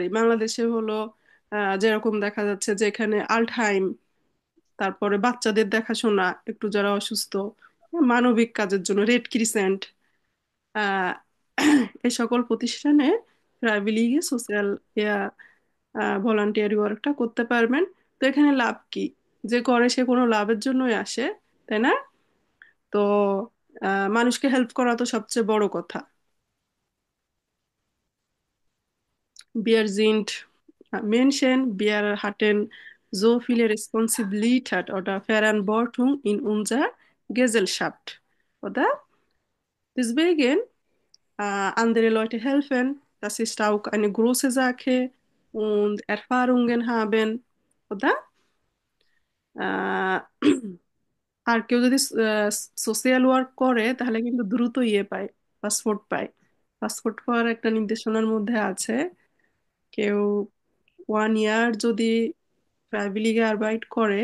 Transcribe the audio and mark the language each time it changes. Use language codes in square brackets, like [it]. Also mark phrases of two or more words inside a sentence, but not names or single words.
[bn] বাংলাদেশে হলো যেরকম দেখা যাচ্ছে যে এখানে আল্টহাইম, তারপরে বাচ্চাদের দেখাশোনা, একটু যারা অসুস্থ, মানবিক কাজের জন্য রেড ক্রিসেন্ট, আহ এই সকল প্রতিষ্ঠানে [en] privately social voluntary work [bn] করতে পারবেন। তো এখানে লাভ কি, যে করে সে কোনো লাভের জন্যই আসে, তাই না? তো মানুষকে হেল্প করা তো সবচেয়ে বড় কথা। [de] Wir sind Menschen, wir hatten so viele Responsabilität oder Verantwortung in unserer Gesellschaft, oder? Deswegen, andere Leute helfen, das ist auch eine große Sache, und Erfahrungen haben, oder? [bn] আহ, আর কেউ যদি [en] social work [bn] করে তাহলে কিন্তু দ্রুত ইয়ে পায়, পাসপোর্ট পায়। পাসপোর্ট পাওয়ার একটা নির্দেশনার মধ্যে আছে, কেউ 1 ইয়ার যদি [de] freiwillige Arbeit [bn] করে।